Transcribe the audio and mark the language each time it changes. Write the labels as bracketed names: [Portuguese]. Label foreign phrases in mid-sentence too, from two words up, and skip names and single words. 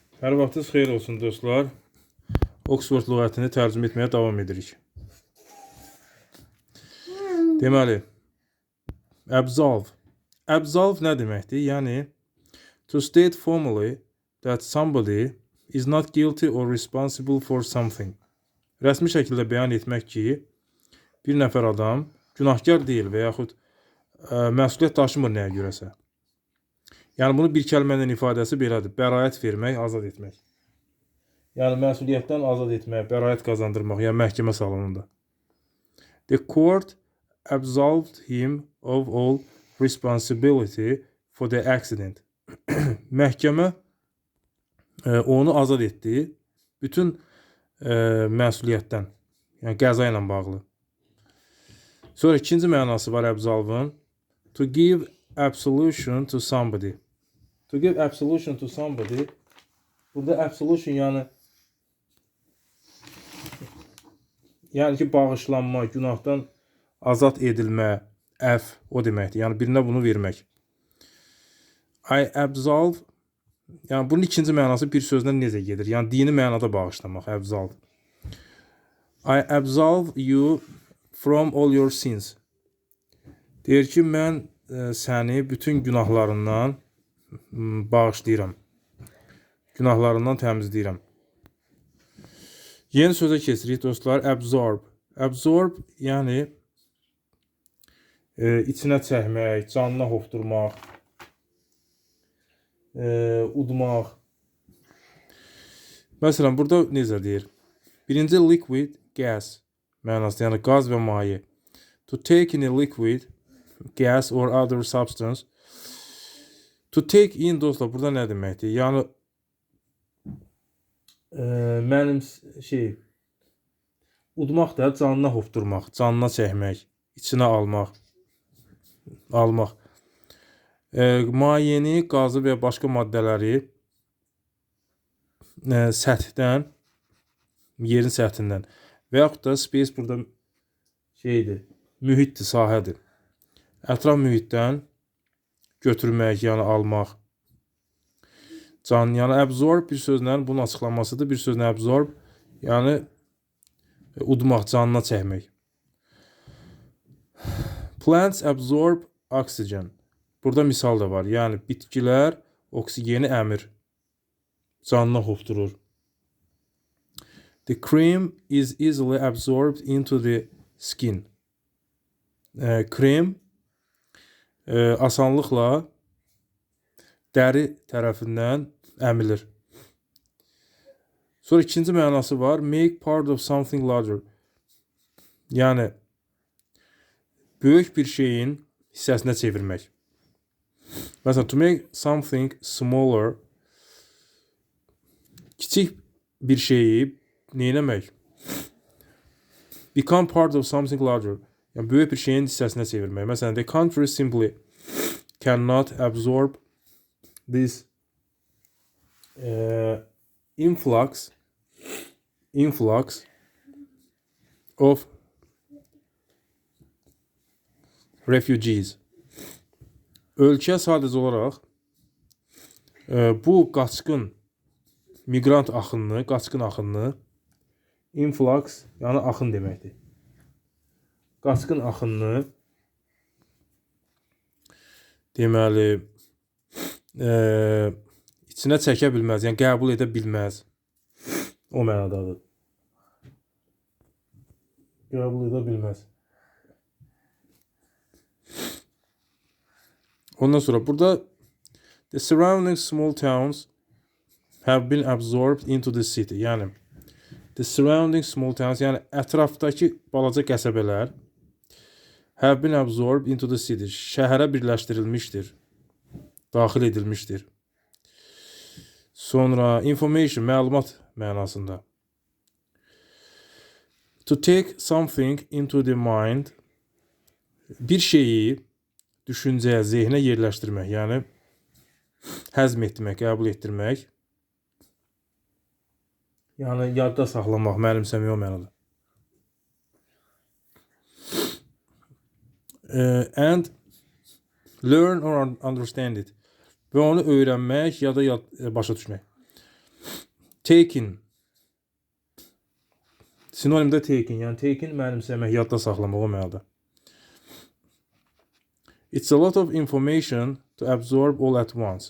[Azerbaijani] Hər vaxtınız xeyir olsun dostlar. Oxford lüğətini tərcümə etməyə davam edirik. Deməli, absolve. Absolve nə deməkdir? Yəni, [English] to state formally that somebody is not guilty or responsible for something. [Azerbaijani] Rəsmi şəkildə bəyan etmək ki, bir nəfər adam günahkar deyil və yaxud məsuliyyət daşımır nəyə görəsə. Yəni, bunu bir kəlmənin ifadəsi belədir. Bəraət vermək, azad etmək. Yəni, məsuliyyətdən azad etmək, bəraət qazandırmaq, yəni məhkəmə salonunda. [English] The court absolved him of all responsibility for the accident. [Azerbaijani] Məhkəmə onu azad etdi bütün məsuliyyətdən, yəni qəza ilə bağlı. Sonra ikinci mənası var absolve-ın. [English] To give absolution to somebody. To give absolution to somebody. [Azerbaijani] Burada absolution yəni ki, bağışlanma, günahdan azad edilmə, əf, o deməkdir. Yəni, birinə bunu vermək. [English] I absolve, [Azerbaijani] yəni bunun ikinci mənası bir sözlə necə gedir? Yəni, dini mənada bağışlamaq, absolve. [English] I absolve you from all your sins. [Azerbaijani] Deyir ki, mən səni bütün günahlarından bağışlayıram. Günahlarından təmizləyirəm. Yeni sözə keçirik dostlar. Absorb. Absorb, yəni içinə çəkmək, canına hopdurmaq, udmaq. Məsələn, burada necə deyir? Birinci [English] liquid, gas [Azerbaijani] mənası, yəni qaz və maye. [English] To take in a liquid, gas or other substance. To take in [Azerbaijani] dostlar, burada nə deməkdir? Yəni, mənim udmaq da canına hopdurmaq, canına çəkmək, içinə almaq. Mayeni, qazı və başqa maddələri səthdən, yerin səthindən və yaxud da space burada mühitdir, sahədir. Ətraf mühitdən götürmək, yəni almaq. Yəni absorb bir sözlə bunun açıqlamasıdır. Bir sözlə absorb, yəni udmaq, canına çəkmək. [English] Plants absorb oxygen. [Azerbaijani] Burada misal da var. Yəni bitkilər oksigeni əmir, canına hopdurur. [English] The cream is easily absorbed into the skin. [Azerbaijani] Krem asanlıqla dəri tərəfindən əmilir. Sonra ikinci mənası var. [English] Make part of something larger. [Azerbaijani] Yəni, böyük bir şeyin hissəsinə çevirmək. Məsələn, [English] to make something smaller, [Azerbaijani] kiçik bir şeyi neyləmək? [English] Become part of something larger. [Azerbaijani] Yəni, böyük bir şeyin hissəsinə çevirmək. Məsələn, [English] the country simply cannot absorb this influx of refugees. [Azerbaijani] Ölkə sadəcə olaraq bu qaçqın miqrant axınını, qaçqın axınını, influx, yəni axın deməkdir. Qaçqın axınını deməli içinə çəkə bilməz, yəni qəbul edə bilməz. O mənadadır. Qəbul edə bilməz. Ondan sonra burada [English] the surrounding small towns have been absorbed into the city. Yəni the surrounding small towns, [Azerbaijani] yəni ətrafdakı balaca qəsəbələr [English] have been absorbed into the city. [Azerbaijani] Şəhərə birləşdirilmişdir. Daxil edilmişdir. Sonra information, məlumat mənasında. [English] To take something into the mind, [Azerbaijani] bir şeyi düşüncəyə, zehnə yerləşdirmək, yəni həzm etmək, qəbul etdirmək, yəni yadda saxlamaq, mənimsəmək o mənada. [English] And learn or understand it. [Azerbaijani] Və onu öyrənmək ya da başa düşmək. Taking. Sinonimdə taking, yəni taking mənimsəmək, yadda saxlamaq o mənada. [English] It's a lot of information to absorb all at once.